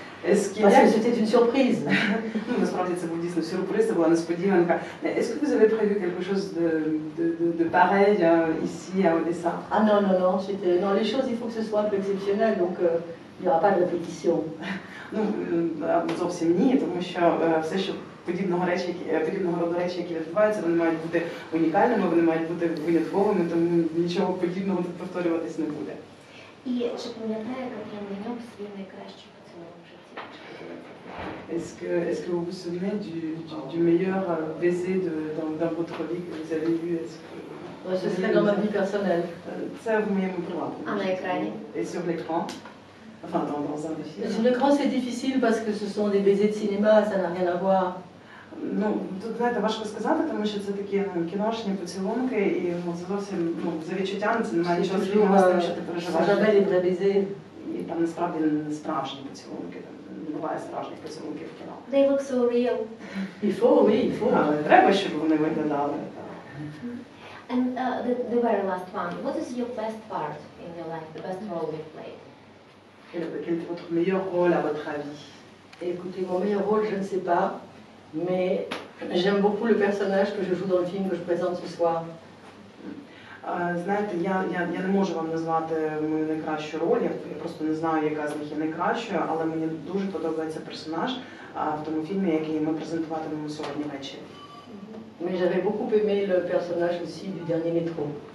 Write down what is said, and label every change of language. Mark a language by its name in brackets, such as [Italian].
[French] Parce que c'était une surprise. [Ukrainian] Насправді це був дійсно сюрприз, це була несподіванка. [French] Est-ce que vous avez prévu quelque chose de pareil ici à Odessa? Ah non, non, les choses, il faut que ce soit un peu exceptionnel, donc il n'y aura pas de répétition. [Ukrainian] Ну, зовсім ні, тому що все, що подібного роду речі, які відбуваються, вони мають бути унікальними, вони мають бути винятковими, тому нічого подібного тут повторюватись не буде. І чи пам'ятає Катерина Деньок свій найкращий поцілунок в житті? [French] Est-ce que vous vous souvenez du meilleur baiser dans votre vie que vous avez eu? Ce serait dans ma vie personnelle. Ça, vous m'aimez pour À l'écran. Et sur l'écran? Enfin, dans un des films. Sur l'écran, c'est difficile parce que ce sont des baisers de cinéma, ça n'a rien à voir. [Ukrainian] Ну, тут, знаєте, важко сказати, тому що це такі кіношні поцілунки, і це зовсім, за відчуттями це немає нічого спільного з тим, що ти переживаєш. І там насправді не справжні поцілунки, не буває справжніх поцілунків в кіно. [English] They look so real. [French] Il faut. [Ukrainian] Але треба, щоб вони виглядали. [English] And the very last one, what is your best part in your life, the best role you've played? [French] Quel est votre meilleur rôle à votre avis? Écoutez, mon meilleur rôle, je ne sais pas, mais j'aime beaucoup le personnage que je joue dans le film que je présente ce soir. [Ukrainian] Знаєте, я не можу вам назвати мою найкращу роль, я просто не знаю, яка з них є найкращою, але мені дуже подобається персонаж в тому фільмі, який ми презентуватимемо сьогодні ввечері. [French] Mais j'avais beaucoup aimé le personnage aussi du dernier métro.